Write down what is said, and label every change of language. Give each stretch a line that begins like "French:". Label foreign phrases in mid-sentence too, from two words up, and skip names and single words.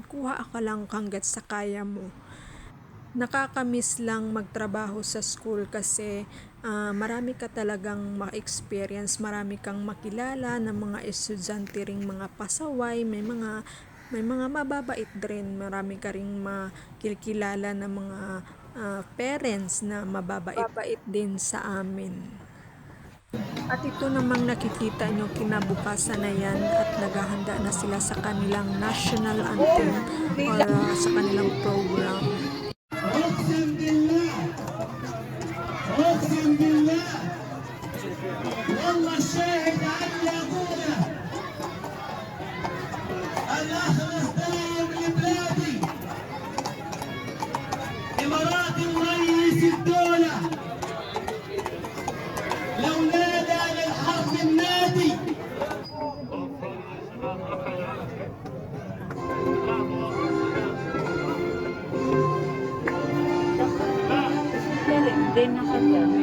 Filipino: Kuha ka lang hanggat sa kaya mo. Nakakamiss lang magtrabaho sa school kasi marami ka talagang ma-experience, marami kang makilala ng mga estudyante ring mga pasaway, may mga mababait din, marami ka ring makikilala ng mga parents na mababait din sa amin. At ito namang nakikita nyo, kinabukasan na yan at naghahanda na sila sa kanilang
English: national anthem
Filipino: or sa kanilang program.
Arabic: أقسم بالله والله الشاهد عني أبونا الأخلص دايم لبلادي إماراتي ورئيس الدولة لو نادى للحرب النادي
Filipino: din na kanya.